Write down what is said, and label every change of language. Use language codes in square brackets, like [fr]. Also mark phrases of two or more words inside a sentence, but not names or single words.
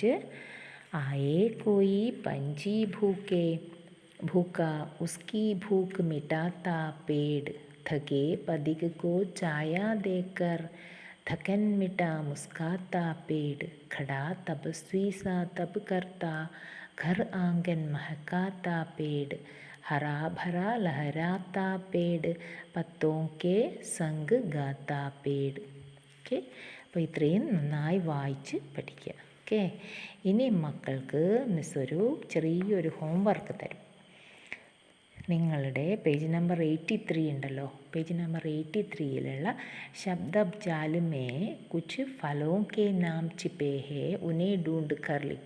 [hi] आए कोई पंछी भूखा उसकी भूख मिटाता पेड़, थके पथिक को छाया देकर थकन मिटा मुस्काता पेड़, खड़ा तपस्वी सा तप करता, घर आंगन महकाता पेड़, हरा भरा लहराता पेड़, पत्तों के संग गाता पेड़. [ml] ഓക്കെ, അപ്പോൾ ഇത്രയും നന്നായി വായിച്ച് പഠിക്കുക. ഓക്കെ, ഇനി മക്കൾക്ക് മിസ് ഒരു ചെറിയൊരു ഹോംവർക്ക് തരും. നിങ്ങളുടെ പേജ് നമ്പർ 83 ഉണ്ടല്ലോ, പേജ് നമ്പർ 83യിലുള്ള [hi] शब्द जाल में कुछ फलों के नाम छिपे हैं उन्हें ढूंढ कर लिखें.